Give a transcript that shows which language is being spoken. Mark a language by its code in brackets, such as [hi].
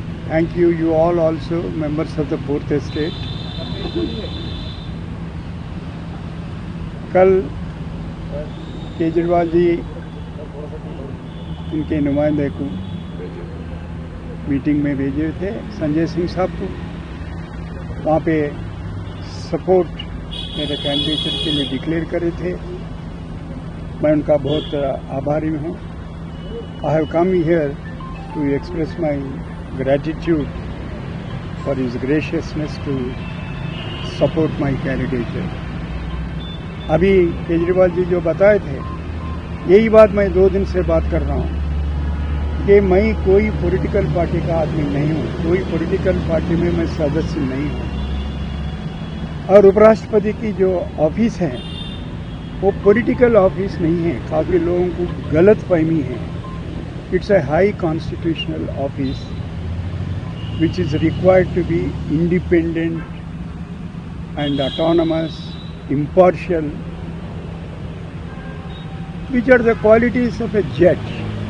[en] Thank you, you all also members of the 4th estate. [hi] कल केजरीवाल जी उनके नुमाइंदे को मीटिंग में भेजे थे, संजय सिंह साहब को। वहाँ पे सपोर्ट मेरे कैंडिडेट के लिए डिक्लेयर करे थे। मैं उनका बहुत आभारी हूँ। [en] I have come here to express my gratitude for his graciousness to support my candidature. [hi] अभी केजरीवाल जी जो बताए थे, यही बात मैं 2 दिन से बात कर रहा हूँ कि मैं कोई पॉलिटिकल पार्टी का आदमी नहीं हूँ, कोई पॉलिटिकल पार्टी में मैं सदस्य नहीं हूँ। और उपराष्ट्रपति की जो ऑफिस है वो पॉलिटिकल ऑफिस नहीं है, काफ़ी लोगों को गलत फहमी है। [en] It's a high constitutional office which is required to be independent and autonomous, impartial, which are the qualities of a judge.